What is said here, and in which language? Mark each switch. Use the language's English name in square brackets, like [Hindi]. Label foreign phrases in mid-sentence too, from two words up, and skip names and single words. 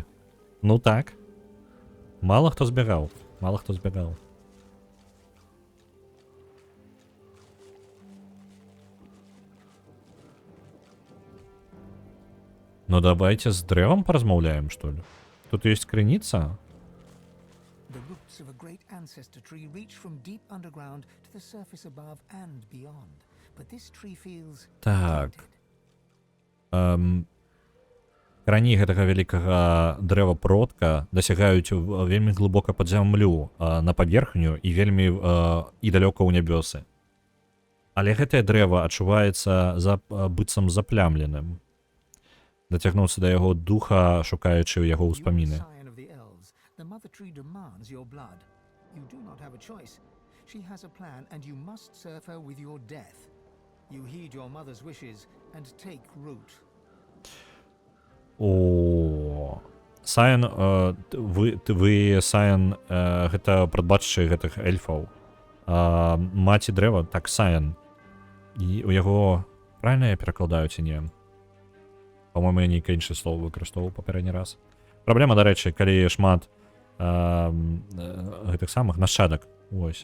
[Belarusian] Ну так. Мало хто збегаў. Ну давайте з дрэвам паразмаўляем, што ли? Тут ёсць крыніца. [English] The roots of a great ancestor tree reach from deep underground to the surface above and beyond. But this tree feels [Belarusian] Так. Карані гэтага вялікага дрэва продка дасягаюць вельмі глыбока пад зямлю, на паверхню і вельмі і далёка ў нябёсы. Але гэтае дрэва адчуваецца быццам заплямленым. Дацягнуцца да яго духа, шукаючы ў яго ўспаміны. [English] The mother tree demands your blood. You do not have a choice. She has a plan and you must serve her with your death. You heed your mother's wishes and take root. [Belarusian] О, Сайн, вы Сайн, гэта прадбаччы гэтых эльфаў. Маці дрэва, так, Сайн. І у яго, правильно я перакладаю ці не? По-моему, я нейкае іншае слово выкарыстоўваў папярэдні раз. Праблема, дарэчы, калі шмат гэтых самых нашчадак, вось.